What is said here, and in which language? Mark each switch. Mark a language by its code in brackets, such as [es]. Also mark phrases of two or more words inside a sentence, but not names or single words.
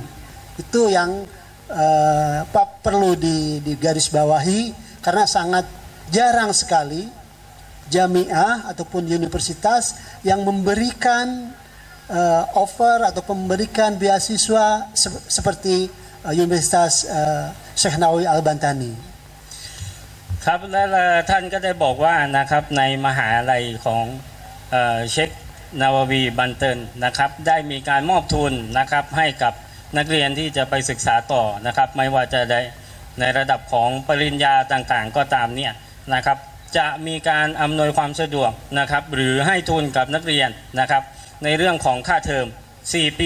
[id] Itu yang perlu digarisbawahi karena sangat jarang sekali jamiah ataupun universitas yang memberikan offer atau memberikan beasiswa seperti Universitas Syekh Nawawi Al-Bantani. [th] ครับและท่านก็ได้บอกว่านะครับในมหาลัยของเชคนาวาวีบันเตินนะครับได้มีการมอบทุนนะครับให้กับนักเรียนที่จะไปศึกษาต่อนะครับไม่ว่าจะได้ในระดับของปริญญาต่างๆก็ตามเนี่ยนะครับจะมีการอำนวยความสะดวกนะครับหรือให้ทุนกับนักเรียนนะครับในเรื่องของค่าเทอม4